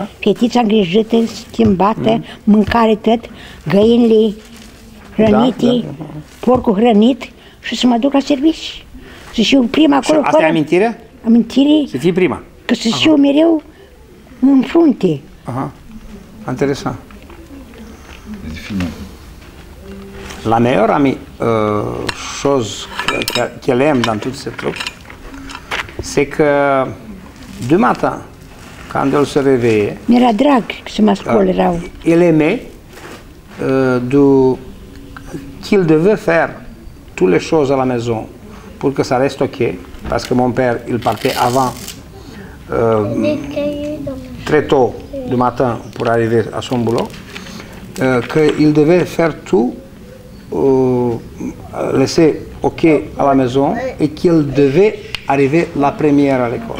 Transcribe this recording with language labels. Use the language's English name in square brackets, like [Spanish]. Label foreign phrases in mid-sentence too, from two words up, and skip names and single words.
[Romanian] fetița îngrijită, schimbată, mâncare tot, găinile hrănite, porcul hrănit și să mă duc la servici. Să știu prima acolo. Asta e amintirea? Amintire? Să fii prima. Că să știu mereu în frunte. Aha. Interesant. [French] La meilleure chose qu'elle aime dans tout ce truc, c'est que du matin, quand elle se réveillait, [Romanian] Mi-era drag să mă ascult rău. [French] il aimait qu'il devait faire toutes les choses à la maison pour que ça reste ok, parce que mon père, il partait avant, très tôt du matin pour arriver à son boulot, qu'il devait faire tout, laisser ok à la maison et qu'il devait arriver la première à l'école.